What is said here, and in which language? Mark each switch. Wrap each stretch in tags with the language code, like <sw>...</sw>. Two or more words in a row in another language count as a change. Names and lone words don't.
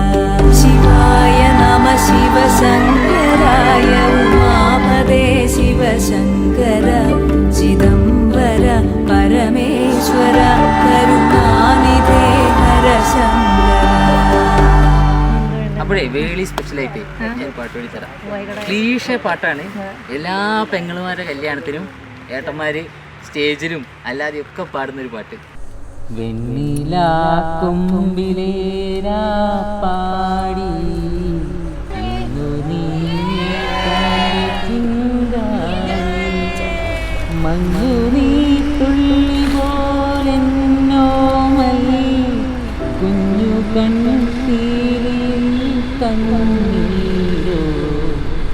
<sa>शिवाय नमः शिवशङ्कराय उमापदे शिवशङ्कर चिदम्बर परमेश्वर करुणानिधे हरशङ्कर.</sa> <ml>അപ്പോഴേ വേളി സ്പെഷ്യലായിട്ട് ഞാൻ പാട്ട് പാടി തരാം. ക്ലീഷ പാട്ടാണ്. എല്ലാ പെങ്ങളുമാരുടെ കല്യാണത്തിനും ഏട്ടന്മാര് സ്റ്റേജിലും അല്ലാതെ ഒക്കെ പാടുന്നൊരു പാട്ട്. വെണ്ണിലാക്കുമ്പിലേരാ പാടി മഞ്ഞു നീ തുള്ളി പോലെന്നോമൽ കുഞ്ഞു കണ്ണീരിൽ കണ്ണീരോ</ml>